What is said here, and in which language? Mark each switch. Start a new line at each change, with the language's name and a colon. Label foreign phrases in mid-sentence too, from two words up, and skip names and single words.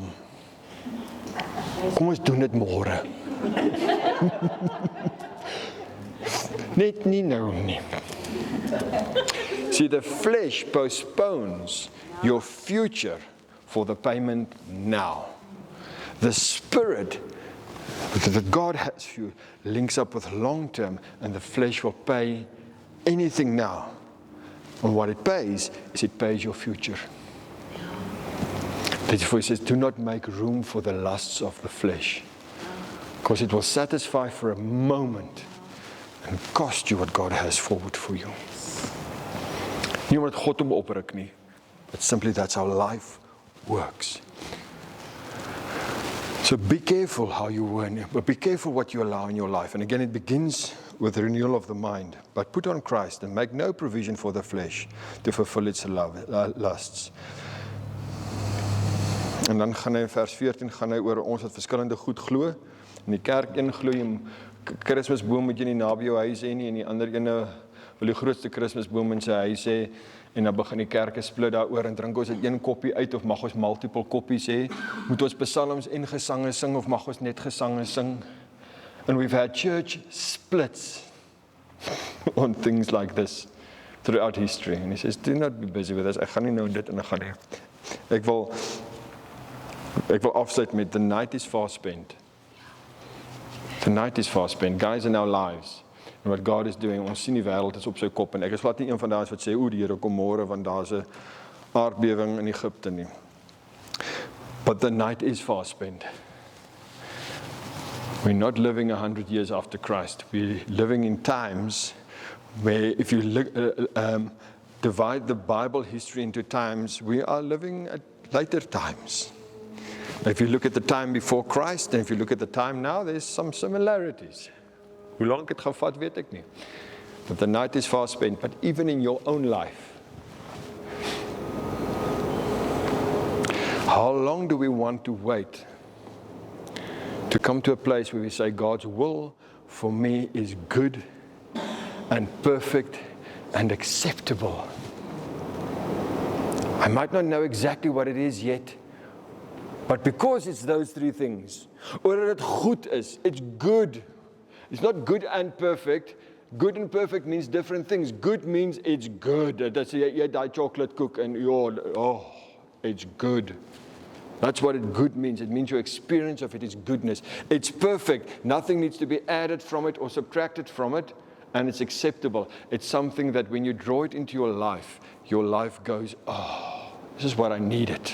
Afrikaans: Kom ons doen dit môre. Net nie nou nie.
English: See, the flesh postpones your future for the payment now. The spirit that God has for you links up with long term, and the flesh will pay anything now. And what it pays is it pays your future. Therefore he says, do not make room for the lusts of the flesh, because it will satisfy for a moment and cost you what God has forward for you.
Afrikaans: Nie omdat God hom opruk nie,
English: but simply that's how life works. So be careful how you win, but be careful what you allow in your life. And again, it begins with the renewal of the mind. But put on Christ and make no provision for the flesh to fulfill its lusts.
Afrikaans: En dan gaan hy in vers 14 gaan hy oor ons wat verskillende goed glo. In die kerk een glo jy Kersboom moet jy nie naby jou huis hê nie, en die ander ene wil die grootste Kersboom in sy huis hê, en dan begin die kerke split daaroor en drink ons dit een koppie uit of mag ons multiple koppies hê? Moet ons psalms en gesange sing of mag ons net gesange sing?
English: And we've had church splits on things like this throughout history. And he says, do not be busy with this.
Afrikaans: Ek gaan nie nou dit en ek gaan nie. Ek wil afsluit met
English: the night is far spent. The night is far spent. Guys, in our lives. And what God is doing,
Afrikaans: ons sien die wêreld is op sy kop. En ek is glad nie een van daai wat sê, o, die Here kom môre want daar's 'n aardbewing in Egipte nie.
English: But the night is far spent. We're not living 100 years after Christ. We're living in times where if you divide the Bible history into times, we are living at later times. If you look at the time before Christ and if you look at the time now, there's some similarities.
Afrikaans: Hoe lank het gevat, weet ek nie.
English: But the night is far spent. But even in your own life, how long do we want to wait to come to a place where we say, God's will for me is good and perfect and acceptable? I might not know exactly what it is yet, but because it's those three things, or that it
Afrikaans: goed is,
English: it's good. It's not good and perfect. Good and perfect means different things. Good means it's good. That's
Afrikaans: jy eet daai chocolate koek
English: and it's good. That's what good means. It means your experience of it is goodness. It's perfect. Nothing needs to be added from it or subtracted from it, and it's acceptable. It's something that when you draw it into your life goes, oh, this is what I needed.